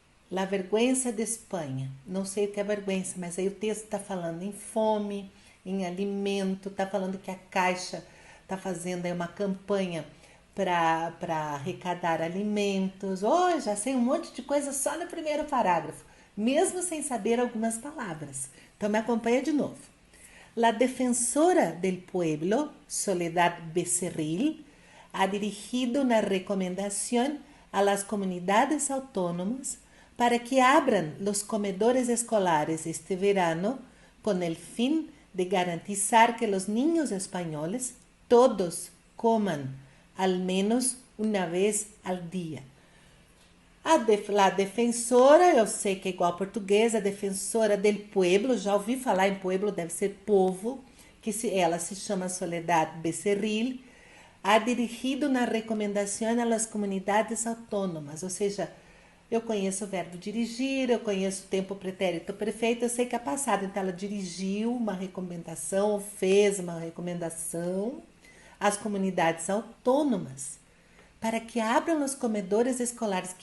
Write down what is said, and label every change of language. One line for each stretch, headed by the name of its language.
Spanish: La vergüenza de Espanha.
Portuguese: Não sei o que é vergüenza, mas aí o texto está falando em fome, em alimento, está falando que a Caixa está fazendo aí uma campanha para arrecadar alimentos. Oh, já sei um monte de coisa só no primeiro parágrafo, mesmo sem saber algumas palavras. Então me acompanha de novo.
Spanish: La defensora del pueblo, Soledad Becerril, ha dirigido una recomendación a las comunidades autónomas para que abran los comedores escolares este verano con el fin de garantizar que los niños españoles todos coman al menos una vez al día.
Portuguese: A defensora, eu sei que é igual a portuguesa, a defensora
Spanish: del pueblo,
Portuguese: já ouvi falar em pueblo, deve ser povo, ela se chama Soledad Becerril,
Spanish: ha dirigido
Portuguese: uma recomendação às comunidades autônomas, ou seja, eu conheço o verbo dirigir, eu conheço o tempo pretérito perfeito, eu sei que é passado, então ela dirigiu uma recomendação, ou fez uma recomendação às comunidades autônomas, para que abram os comedores escolares.